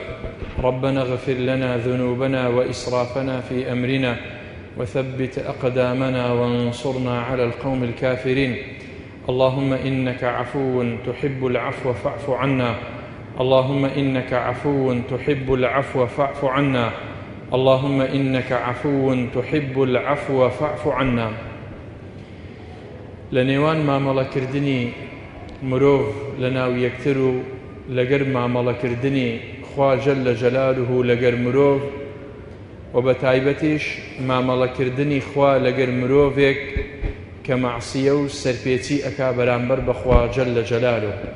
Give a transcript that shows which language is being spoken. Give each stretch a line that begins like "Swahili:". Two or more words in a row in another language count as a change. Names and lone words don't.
Arabic: ربنا اغفر لنا ذنوبنا وإسرافنا في أمرنا وثبت أقدامنا وانصرنا على القوم الكافرين. اللهم إنك عفو تحب العفو فاعف عنا. اللهم إنك عفو تحب العفو فاعف عنا. اللهم إنك عفو تحب العفو فاعف عنا.
Central Kurdish: لنيوان مامەڵە کردنی مرۆڤ لەناو یەکتر و لەگەر مامەڵە کردنی خوا
Arabic: جەل جەلالوه
Central Kurdish: لەگەر مرۆڤ و بە تایبەتیش مامەڵە کردنی خوا لەگەر مرۆڤێک کە مەعسیە و سەرپێچی ئەکا بەرامبەر بە خوا
Arabic: جەل جەلالوه.